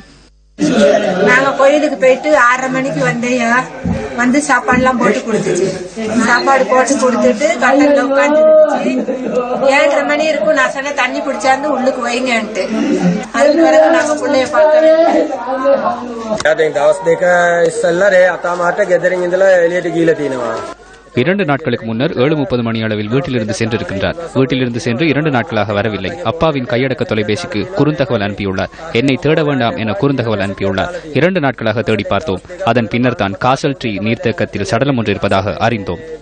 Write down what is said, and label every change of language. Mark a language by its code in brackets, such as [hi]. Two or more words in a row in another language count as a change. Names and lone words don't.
[ta] நாங்க கோயிலுக்கு போயிட்டு 6:30 மணிக்கு வந்து சாப்பாடுலாம் போட்டு கொடுத்துச்சு. சாப்பாடு போட்டு கொடுத்துட்டு கட்டல்ல உட்காந்துருச்சு. 7:30 மணி இருக்கும். நான் சொன்ன தண்ணி பிடிச்சாந்து உள்ளுக்கு வைங்கன்ட்டு. அதுக்கு பிறகு நாங்க பிள்ளைய பார்க்கவே [si] දවස් දෙක ඉස්සෙල්ලා රේ අතාමාට ගෙදරින් ඉඳලා එළියට ගිහිලා තිනවා. [ta] 2 நாட்களுக்கு முன்னர் 7:30 மணி அளவில் வீட்டிலிருந்து சென்றிருக்கின்றார். வீட்டிலிருந்து சென்று 2 நாட்களாக வரவில்லை. அப்பாவின் கையடக்க தொலைபேசிக்கு குறுந்தகவல் அனுப்பியுள்ளார். என்னை தேட வேண்டாம் என குறுந்தகவல் அனுப்பியுள்ளார். 2 நாட்களாக தேடி பார்த்தோம். அதன் பின்னர் தான் காசல் ட்ரீ நீர்த்தேக்கத்தில் சடலம் ஒன்று இருப்பதாக அறிந்தோம்.